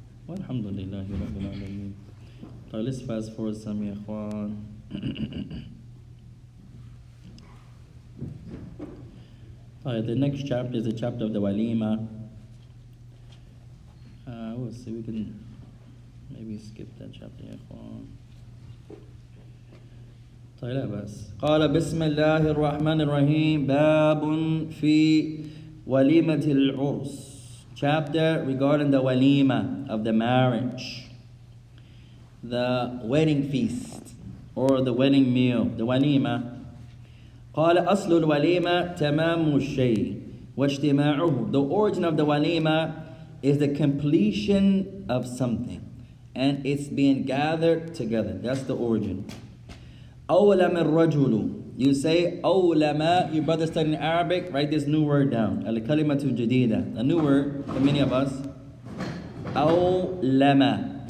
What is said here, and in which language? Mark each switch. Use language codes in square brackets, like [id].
[en] Alhamdulillah, Rabbil Alameen. So let's fast forward some, ya Ikhwan. Alright, the next chapter is the chapter of the walima. We'll see, we can maybe skip that chapter, ya Ikhwan. [ar] طيب لا بس. قال بسم الله الرحمن الرحيم باب في وليمة العرس. [en] Chapter regarding the walima of the marriage, the wedding feast or the wedding meal, the walima. [ar] قال أصل الوليمة تمام الشيء واجتماعه. [en] The origin of the walima is the completion of something and it's being gathered together. That's the origin. [ar] أولم الرجل. [en] You say أولم. You brothers studying Arabic, write this new word down. [ar] الكلمة الجديدة. [en] A new word for many of us. أولم.